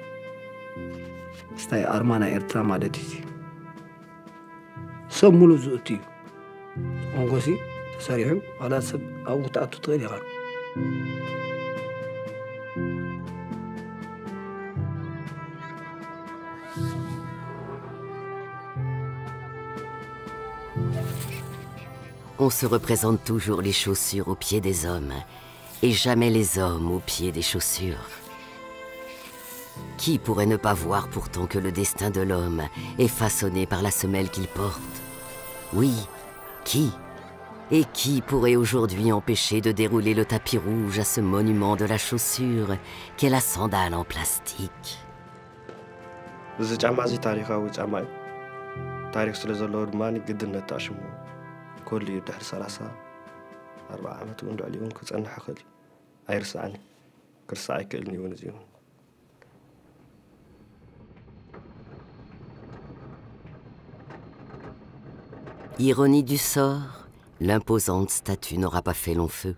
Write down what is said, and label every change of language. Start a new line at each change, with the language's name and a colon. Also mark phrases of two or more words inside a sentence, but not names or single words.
Tigrinya: ስታይ ኣርማ ናይ ኤርትራ ማለት እዩ ሰብ ሙሉእ ዝእቱ እዩ ቆንጎሲ ተሰሪሑ ዋላ ሰብ ኣብኡ ክትኣቱ ትኽእል ኢኻ
French: On se représente toujours les chaussures aux pieds des hommes et jamais les hommes aux pieds des chaussures. Qui pourrait ne pas voir pourtant que le destin de l'homme est façonné par la semelle qu'il porte? Oui, qui? Et qui pourrait aujourd'hui empêcher de dérouler le tapis rouge à ce monument de la chaussure qu'est la sandale en plastique?
Tigrinya: እዚ ጫማ እዚ ታሪካዊ ጫማ እዩ ታሪክ ስለ ዘለዎ ድማ ግድነት ተኣሽሙ كل يدحر 34 ዓመት እውን ልዕሊ እውን ክፀንሕ ይኽእል ኣይርስዓኒ ክርሳዕ ኣይክእልኒ እውን እዚኡ
French: Ironie du sort, L'imposante statue n'aura pas fait long feu.